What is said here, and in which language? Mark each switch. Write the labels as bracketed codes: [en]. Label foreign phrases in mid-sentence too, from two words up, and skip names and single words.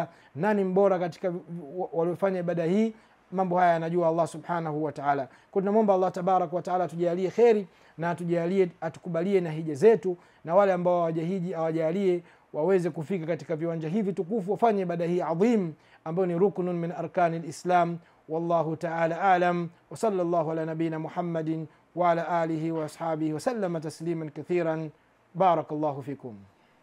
[sw] Nani mbora katika waliofanya ibada hii? Mambo haya anajua Allah [ar] سبحانه وتعالى. [sw] Kwa tunamwomba Allah [ar] تبارك وتعالى [sw] tujalie kheri, na tujalie atukubalie na hija zetu, na wale ambao hawajahiji awajalie waweze kufika katika viwanja hivi tukufu, wafanye ibada hii adhim ambayo ni [ar] ركن من أركان الإسلام. والله تعالى أعلم وصلى الله على نبينا محمد وعلى آله وأصحابه وسلم تسليما كثيرا بارك الله فيكم.